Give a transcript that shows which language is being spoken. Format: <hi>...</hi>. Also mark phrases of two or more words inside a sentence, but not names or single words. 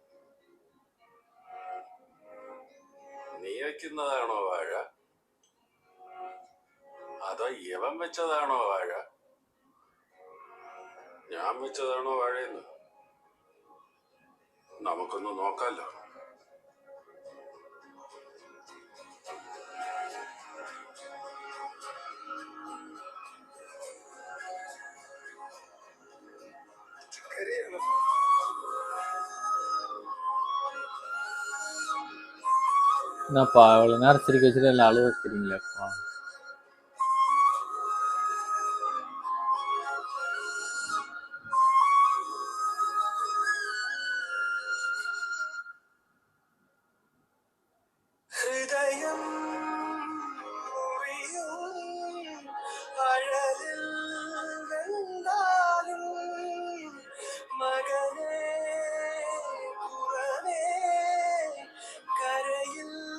<ml>നീ വെക്കുന്നതാണോ വാഴ, അതോ ഇവൻ വെച്ചതാണോ വാഴ, ഞാൻ വെച്ചതാണോ വാഴയെന്ന് നമുക്കൊന്ന് നോക്കാലോ. കരയാണ്.</ml> <ta>என்னப்பா இவ்வளோ நேரம் சிரிக்க வச்சுட்டு எல்லாம் அழுவ வைக்கிறீங்களேப்பா.</ta> <ml>ഹൃദയം അഴലിൽ വെന്താലും മകനെ കുറവേ കരയിൽ</ml>